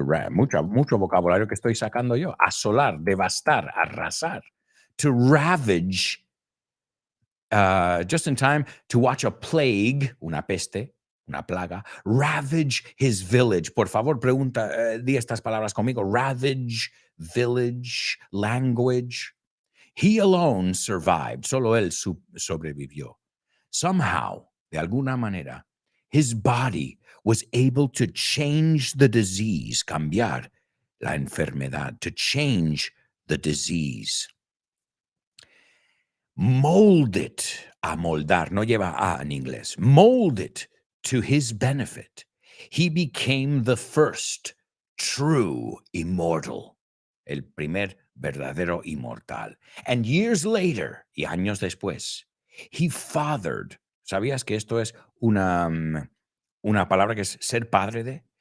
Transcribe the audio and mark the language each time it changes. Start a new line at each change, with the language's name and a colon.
Spanish: Mucho vocabulario que estoy sacando yo. Asolar, devastar, arrasar.
English: To ravage, just in time to watch a plague,
Spanish: una peste, una plaga,
English: ravage his village.
Spanish: Por favor, di estas palabras conmigo.
English: Ravage, village, language. He alone survived.
Spanish: Solo él sobrevivió.
English: Somehow,
Spanish: de alguna manera,
English: his body was able to change the disease,
Spanish: cambiar la enfermedad,
English: to change the disease. Mold it,
Spanish: amoldar, no lleva a en inglés.
English: Mold it to his benefit. He became the first true immortal,
Spanish: el primer verdadero inmortal.
English: And years later,
Spanish: y años después,
English: he fathered.
Spanish: ¿Sabías que esto es una palabra que es ser padre de?